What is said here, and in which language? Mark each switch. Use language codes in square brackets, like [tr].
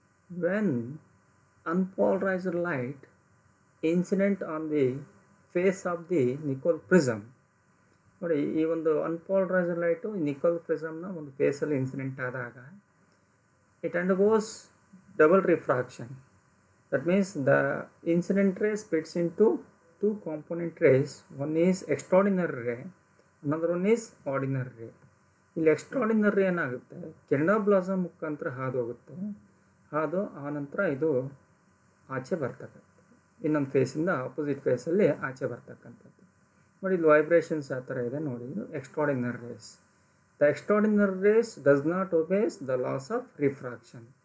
[en] when unpolarised light incident on the face of the Nicol prism, [kn] ನೋಡಿ ಈ ಒಂದು unpolarised light Nicole ಪ್ರಿಸಮ್ನ ಒಂದು ಫೇಸಲ್ಲಿ incident ಆದಾಗ [en] It undergoes double refraction. That means the incident ray splits into two component rays. One is extraordinary ray, another one is ordinary ray. [kn] ಇಲ್ಲಿ extraordinary ರೇ ಏನಾಗುತ್ತೆ, Canada blossom ಮುಖಾಂತರ ಹಾದು ಹೋಗುತ್ತೆ, ಹಾದು ಆನಂತರ ಇದು ಆಚೆ ಬರ್ತಕ್ಕಂಥದ್ದು, ಇನ್ನೊಂದು ಫೇಸಿಂದ ಆಪೋಸಿಟ್ ಫೇಸಲ್ಲಿ ಆಚೆ ಬರ್ತಕ್ಕಂಥದ್ದು. ನೋಡಿ ಇಲ್ಲಿ ವೈಬ್ರೇಷನ್ಸ್ ಆ ಥರ ಇದೆ ನೋಡಿ, ಇದು extraordinary race. [en] The extraordinary rays does not obeys the laws of refraction.